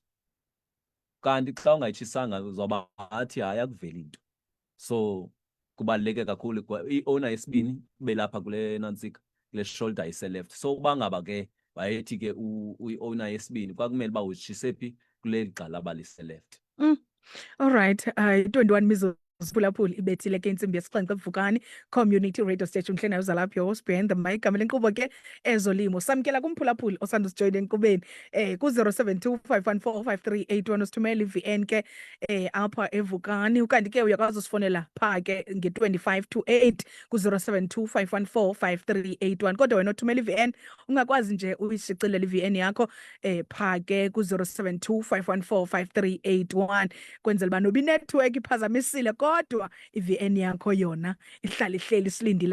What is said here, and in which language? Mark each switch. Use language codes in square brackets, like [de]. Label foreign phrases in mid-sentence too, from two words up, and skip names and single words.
[xh] Kanti xa ungayitshisanga uzawuba ngathi hayi akuveli into. So kubaluleke kakhulu i-owner yesibini ibe lapha kule nantsika kule shoulder ise-left. So uba ngaba ke wayethi ke i-owner yesibini kwakumele uba uzitshise phi kuleli gxalaba lise-left. [en] All right, [xh] 21 mizuzu Phulaphuli ibethile ke intsimbi yesixhenxe eVukani Community Radio Station mhlena uzalapha [en] your host behind the mic [xh] igama lenkqubo ke ezolimo. Samkela kumphulaphuli osandusjoyina enkqubeni ku-072 usithumela i-VN ke apha eVukani, ukanti ke uyakwazi usifonela pha ke nge-25 to 8 ku-072 514 kodwa wena othumela i-VN ungakwazi nje uyishicilela i-VN yakho pha ke ku-072 514 kwenzela uba noba inethiwekhi iphazamisile kodwa i-VN yakho yona ihlala ihleli silindile.